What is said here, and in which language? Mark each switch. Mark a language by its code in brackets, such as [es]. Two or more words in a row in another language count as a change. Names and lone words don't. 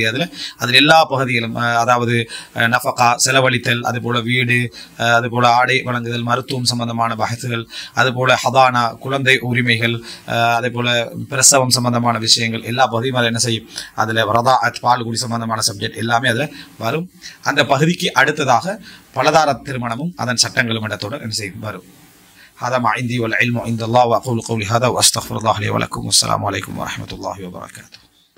[ta] அதில் எல்லா பகுதிகளும், அதாவது நஃபகா செலவழித்தல், அதுபோல் வீடு, அதுபோல் ஆடை வழங்குதல், மருத்துவம் சம்பந்தமான பஹசுகள், அதுபோல் ஹதானா குழந்தை உரிமைகள், அதே போல் பிரசவம் சம்பந்தமான விஷயங்கள் எல்லா பகுதியும் அதில் என்ன செய்யும், அதில் வரதா பால்குடி சம்பந்தமான சப்ஜெக்ட் எல்லாமே அதில் வரும். அந்த பகுதிக்கு அடுத்ததாக பலதார திருமணமும் அதன் சட்டங்களும் இடத்தோடு என்ன செய்யும் வரும். [ar] هذا ما عندي والعلم عند الله وأقول قولي هذا وأستغفر الله لي ولكم والسلام عليكم ورحمة الله وبركاته.